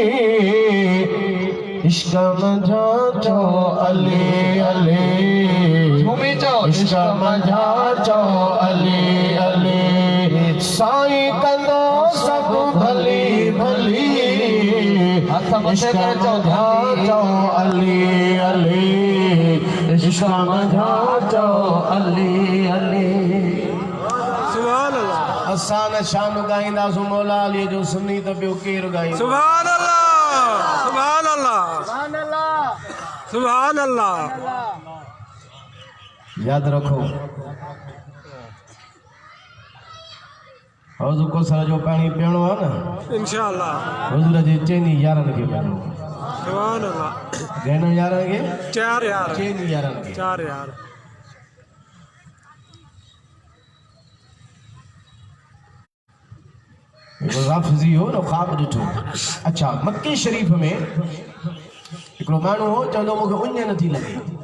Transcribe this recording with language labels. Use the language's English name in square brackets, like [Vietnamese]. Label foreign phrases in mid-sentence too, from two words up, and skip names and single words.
[Sindhi] इश्क में जाचो अली अली झूमी चो इश्क में जाचो अली अली साईं कंदो सब भली भली इश्क में जाचो अली अली इश्क में जाचो अली अली [Arabic] سبحان الله [Sindhi] असान शान गाईंदा सो मौला अली जो सुन्नी त ॿियो केरु गाईंदो [Arabic] سبحان الله سبحان الله سبحان الله سبحان الله [Sindhi] याद रखो हौज़ कौसर जो पानी पीअणो आहे न [Arabic] إن شاء الله [Sindhi] हुज़ूर जे चइनी यारनि खे पीअणो [Arabic] سبحان الله [Sindhi] घणनि यारनि खे 4 यार चइनी यारनि खे 4 यार राफ़िज़ी हो न ख़्वाब ॾिठो अच्छा मक्के शरीफ़ में हिकिड़ो माण्हू हो चवंदो मूंखे उञ नथी लॻे